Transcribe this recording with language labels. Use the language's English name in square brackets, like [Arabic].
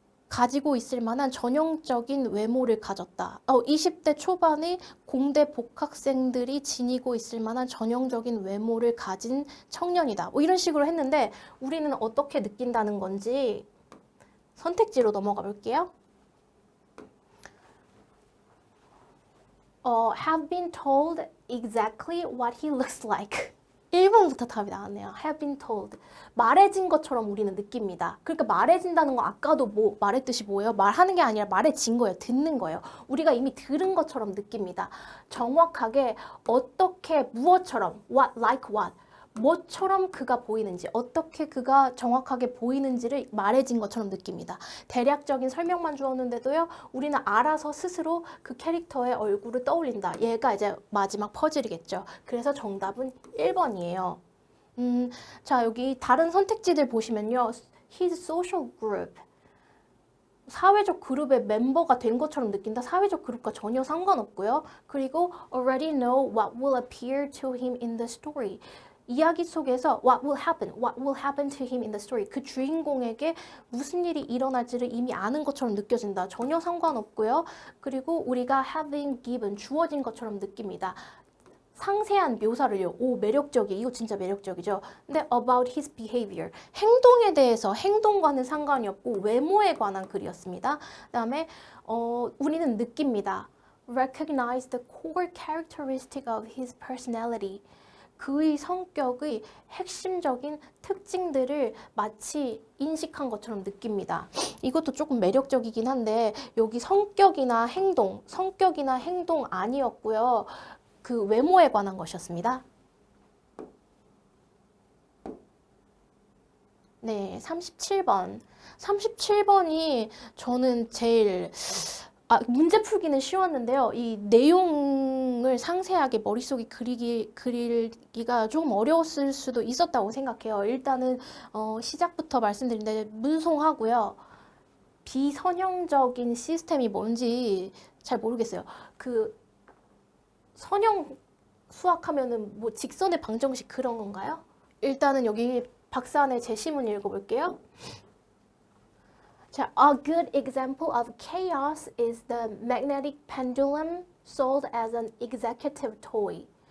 [Korean] 가지고 있을 만한 전형적인 외모를 가졌다. 20대 초반의 공대 복학생들이 지니고 있을 만한 전형적인 외모를 가진 청년이다. 뭐 이런 식으로 했는데 우리는 어떻게 느낀다는 건지 선택지로 넘어가 볼게요. [English] Have been told exactly what he looks like. [Korean] 1번부터 답이 나왔네요. [English] Have been told. [Korean] 말해진 것처럼 우리는 느낍니다. 그러니까 말해진다는 건 아까도 뭐 말했듯이 뭐예요? 말하는 게 아니라 말해진 거예요. 듣는 거예요. 우리가 이미 들은 것처럼 느낍니다. 정확하게 어떻게 무엇처럼 [English] what, like what. [Korean] 뭐처럼 그가 보이는지, 어떻게 그가 정확하게 보이는지를 말해진 것처럼 느낍니다. 대략적인 설명만 주었는데도요, 우리는 알아서 스스로 그 캐릭터의 얼굴을 떠올린다. 얘가 이제 마지막 퍼즐이겠죠. 그래서 정답은 1번이에요. 자, 여기 다른 선택지들 보시면요. [English] His social group. [Korean] 사회적 그룹의 멤버가 된 것처럼 느낀다. 사회적 그룹과 전혀 상관없고요. 그리고 [English] already know what will appear to him in the story. [Korean] 이야기 속에서 [English] what will happen to him in the story. [Korean] 그 주인공에게 무슨 일이 일어날지를 이미 아는 것처럼 느껴진다. 전혀 상관없고요. 그리고 우리가 [English] having given, [Korean] 주어진 것처럼 느낍니다. 상세한 묘사를요. 오, 매력적이에요. 이거 진짜 매력적이죠. 근데 [English] about his behavior, [Korean] 행동에 대해서, 행동과는 상관이 없고 외모에 관한 글이었습니다. 그 다음에 우리는 느낍니다. [English] recognize the core characteristic of his personality. [Korean] 그의 성격의 핵심적인 특징들을 마치 인식한 것처럼 느낍니다. 이것도 조금 매력적이긴 한데 여기 성격이나 행동 아니었고요. 그 외모에 관한 것이었습니다. 네, 37번. 37번이 저는 제일 문제 풀기는 쉬웠는데요. 이 내용을 상세하게 머릿속에 그리기가 조금 어려웠을 수도 있었다고 생각해요. 일단은 시작부터 말씀드린데 문송하고요. 비선형적인 시스템이 뭔지 잘 모르겠어요. 그 선형 수학하면은 뭐 직선의 방정식 그런 건가요? 일단은 여기 박사안의 제시문 읽어볼게요. [English] 자, a good example of chaos is the magnetic pendulum sold as an executive toy.